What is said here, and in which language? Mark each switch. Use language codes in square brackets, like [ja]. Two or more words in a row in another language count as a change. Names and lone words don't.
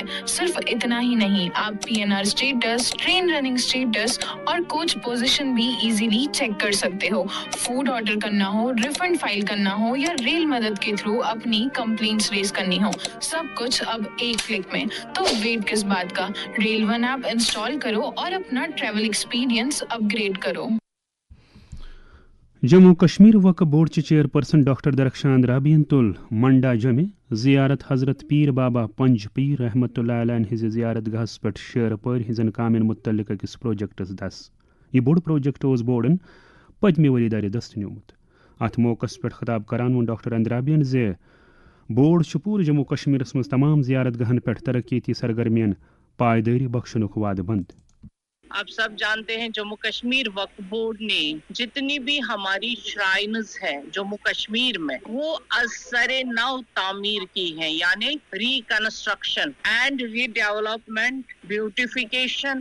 [ur] صرف اتنا ہی نہیں، آپ [en] PNR status, train running status [ur] اور [en] coach position [ur] بھی [en] easily check [ur] کر سکتے ہو. [en] food order [ur] کرنا ہو، [en] refund file [ur] کرنا ہو یا ریل مدد کے تھرو اپنی کمپلینٹس ریز کرنی ہو، سب کچھ اب ایک کلک میں. تو ویٹ کس بات کا، ریل ون ایپ انسٹال کرو اور اپنا [en] travel experience upgrade [ur] کرو. [ks] جموں کشمیر وقف بورڈ چیئرپرسن ڈاکٹر درخشان رابین تل منڈا جمع زیارت حضرت پیر بابا پنج پیر رحمۃ اللہ علیہ ہز زیارت گاہس پہ شیر پور ہزن کامن متعلق اکس پروجیکٹس دس. یہ بوڑ پروجیکٹ اس بورڈن پتمہ ؤری دارِ دست نیومت. ات موقع پہ خطاب کران وون ڈاکٹر اندرابین زِ بورڈ چھ پورٕ جموں کشمیرس مز تمام زیارت گاہن پہ ترقیتی سرگرمین پائیداری بخشنک وعدہ بند. [ur] آپ سب جانتے ہیں جموں کشمیر وقف بورڈ نے جتنی بھی ہماری شرائنز ہیں جموں کشمیر میں وہ از سر نو تعمیر کی ہیں، یعنی [en] reconstruction and redevelopment beautification.